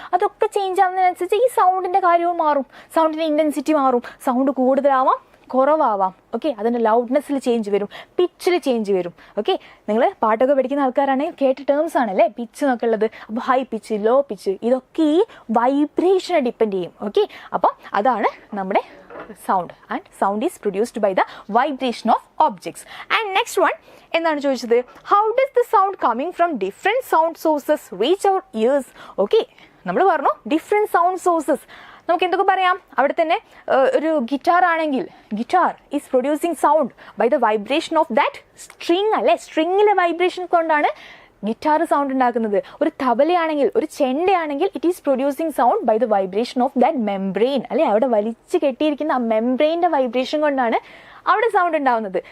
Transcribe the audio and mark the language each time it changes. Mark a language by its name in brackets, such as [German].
[Malayalam] അതൊക്കെ ചേഞ്ച് ആവുന്നതിനനുസരിച്ച് ഈ സൗണ്ടിൻ്റെ കാര്യവും മാറും, സൗണ്ടിൻ്റെ ഇൻറ്റൻസിറ്റി മാറും, സൗണ്ട് കൂടുതലാവാം കുറവാവാം. ഓക്കെ, അതിൻ്റെ ലൗഡ്നെസ്സിൽ ചേഞ്ച് വരും, പിച്ചിൽ ചേഞ്ച് വരും. ഓക്കെ, നിങ്ങൾ പാട്ടൊക്കെ പഠിക്കുന്ന ആൾക്കാരാണെങ്കിൽ കേട്ട ടേംസ് ആണല്ലേ പിച്ച് എന്നൊക്കെ ഉള്ളത്. അപ്പോൾ ഹൈ പിച്ച്, ലോ പിച്ച്, ഇതൊക്കെ ഈ വൈബ്രേഷനെ ഡിപ്പെൻഡ് ചെയ്യും. [English] okay, [Malayalam] അപ്പം അതാണ് നമ്മുടെ [English] sound, and sound is produced by the vibration of objects. And next one [Malayalam] എന്താണ് ചോദിച്ചത്, [English] how does the sound coming from different sound sources reach our ears? Okay, [Malayalam] നമ്മൾ പറഞ്ഞു [English] different sound sources. [Malayalam] നമുക്ക് എന്തൊക്കെ പറയാം, അവിടെ തന്നെ ഒരു ഗിറ്റാർ ആണെങ്കിൽ [English] guitar is producing sound by the vibration of that string [Malayalam] അല്ലേ, സ്ട്രിങ്ങിലെ വൈബ്രേഷൻ കൊണ്ടാണ് ഗിറ്റാർ സൗണ്ട് ഉണ്ടാക്കുന്നത്. ഒരു തബലയാണെങ്കിൽ, ഒരു ചെണ്ടയാണെങ്കിൽ [English] it is producing sound by the vibration of that membrane [Malayalam] അല്ലെ, അവിടെ വലിച്ചു കെട്ടിയിരിക്കുന്ന ആ മെംബ്രെയിൻ്റെ വൈബ്രേഷൻ കൊണ്ടാണ് അവിടെ സൗണ്ട് ഉണ്ടാവുന്നത്.